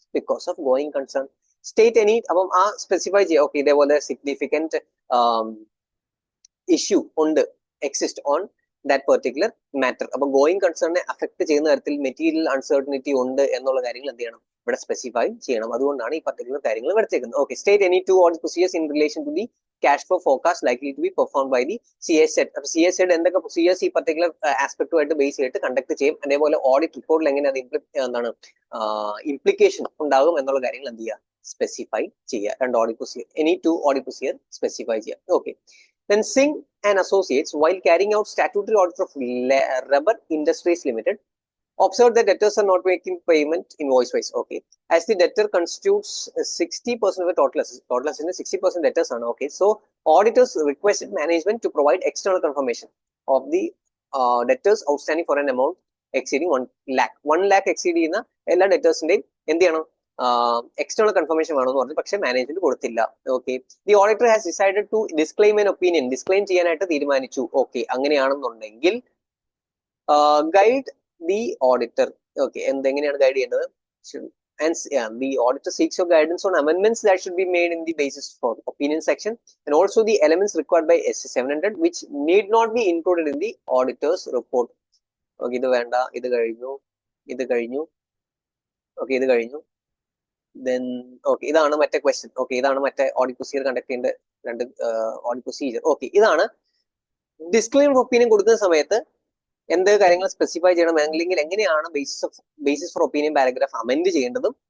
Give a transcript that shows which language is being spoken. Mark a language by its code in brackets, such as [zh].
[ml] Because of going concern state any. അപ്പം ആ specify ചെയ്യുക. ഓക്കെ, ഇതേപോലെ സിഗ്നിഫിക്കന്റ് ഇഷ്യൂ ഉണ്ട്, exist on that particular matter. അപ്പൊ ഗോയിങ് കൺസേണിനെ അഫക്ട് ചെയ്യുന്ന തരത്തിൽ മെറ്റീരിയൽ അൺസർട്ടനിറ്റി ഉണ്ട് എന്നുള്ള കാര്യങ്ങൾ എന്ത് ചെയ്യണം, ഇവിടെ സ്പെസിഫൈ ചെയ്യണം. അതുകൊണ്ടാണ് ഈ പർട്ടിക്കുലർ കാര്യങ്ങൾ വരച്ചേക്കുന്നത്. [en] Okay, state any 2 audit procedures in relation to the cash flow forecast likely to be performed by the CSZ. [ml] അപ്പൊ CSZ എന്തൊക്കെ പ്രൊസീജിയേഴ്സ് ഈ പർട്ടിക്കുലർ ആസ്പെക്ടുമായിട്ട് ബേസ് ചെയ്തിട്ട് കണ്ടക്ട് ചെയ്യും. അതേപോലെ ഓഡിറ്റ് റിപ്പോർട്ടിൽ എങ്ങനെ അത് എന്താണ് ഇംപ്ലിക്കേഷൻ ഉണ്ടാകും എന്നുള്ള കാര്യങ്ങൾ എന്ത് ചെയ്യുക, സ്പെസിഫൈ ചെയ്യുക. 2 audit procedure, any 2 audit procedure specify ചെയ്യുക. [en] Okay, then Singh and Associates, while carrying out statutory audit of Rubber Industries Limited, observed that debtors are not making payment invoice wise. Okay, as the debtor constitutes 60% of the total assets, 60% debtors are. Okay, so auditors requested management to provide external confirmation of the debtors outstanding for an amount exceeding 1 lakh. [ml] 1 lakh exceed ചെയ്യുന്ന എല്ലാ ഡെറ്റേഴ്സിന്റെയും എന്ത് ചെയ്യണം, external confirmation വേണമെന്ന് പറഞ്ഞു. പക്ഷെ management കൊടുത്തില്ല. Okay, [en] The auditor has decided to disclaim an opinion. [ml] ഡിസ്ക്ലെയിം ചെയ്യാനായിട്ട് തീരുമാനിച്ചു. ഓക്കെ, അങ്ങനെയാണെന്നുണ്ടെങ്കിൽ guide the auditor. Okay, എന്തെങ്ങനെയാണ് guide ചെയ്യേണ്ടത്? [en] And the auditor seeks your guidance on amendments that should be made in the basis for opinion section, and also the elements required by SA 700 which need not be included in the auditor's report. [ml] Okay, ഇത് വേണ്ട, ഇത് കഴിഞ്ഞു, ഇത് കഴിഞ്ഞു. Okay, ഇത് കഴിഞ്ഞു. Then okay, ഇതാണ് മറ്റേ ക്വസ്റ്റ്യൻ. ഓക്കെ, ഇതാണ് മറ്റേ ഓഡിറ്റ് പ്രൊസീജിയർ കണ്ടക്ട് ചെയ്യേണ്ട 2 ഓഡിറ്റ് പ്രൊസീജിയർ. ഓക്കെ, ഇതാണ് ഡിസ്ക്ലെയിമർ ഓഫ് ഒപ്പീനിയൻ കൊടുക്കുന്ന സമയത്ത് എന്ത് കാര്യങ്ങൾ സ്പെസിഫൈ ചെയ്യണം, അല്ലെങ്കിൽ എങ്ങനെയാണ് basis for opinion paragraph amend ചെയ്യേണ്ടതും.